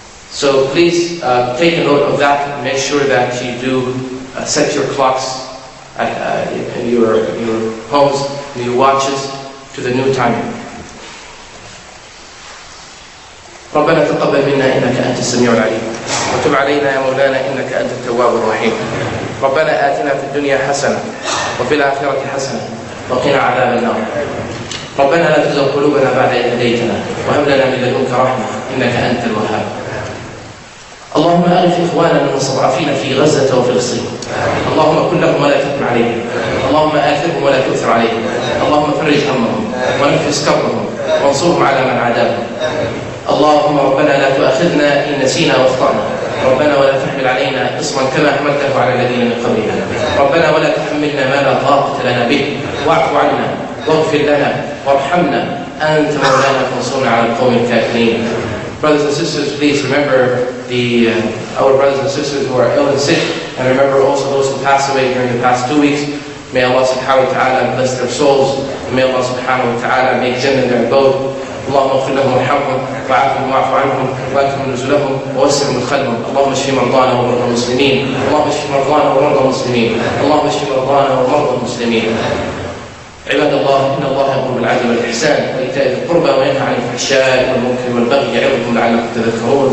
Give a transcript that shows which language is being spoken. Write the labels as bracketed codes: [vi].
[en] So please take a note of that and make sure that you do set your clocks in your homes, in your watches, to the new timing. [ar] ربنا تقبل منا إنك أنت السميع العليم وتب علينا يا مولانا إنك أنت التواب الرحيم. ربنا آتنا في الدنيا حسنة وفي الآخرة حسنة وقنا عذاب النار. ربنا لا تزغ قلوبنا بعد إذ هديتنا وهب لنا من لدنك رحمة إنك أنت الوهاب. اللهم أغث إخواننا المستضعفين في غزة وفلسطين. اللهم كن لهم ولا تكن عليهم. اللهم آثرهم ولا تؤثر عليهم. اللهم فرج همهم ونفس كربهم وانصرهم على من عاداهم. اللهم ربنا لا تؤاخذنا إن نسينا واخطأنا. ربنا ولا تحمل علينا إصرا كما حملته على الذين من قبلنا. ربنا ولا تحملنا ما لا طاقة لنا به واعف عنا واغفر لنا وارحمنا أنت مولانا فانصرنا على القوم الكافرين. [en] Brothers and sisters, please remember our brothers and sisters who are ill and sick, and remember also those who passed away during the past 2 weeks. May Allah subhanahu wa ta'ala bless their souls, and may Allah subhanahu wa ta'ala make Jannah their abode. [ar] اللهم اغفر لهم وارحمهم وعافهم واعف عنهم واكرم نزلهم ووسع مدخلهم. اللهم اشف مرضانا ومرضى المسلمين. اللهم اشف مرضانا ومرضى المسلمين. اللهم اشف مرضانا ومرضى المسلمين. عباد الله، إن الله يأمر بالعدل والإحسان وإيتاء ذي القربى وينهى عن الفحشاء والمنكر والبغي يعظكم لعلكم تذكرون.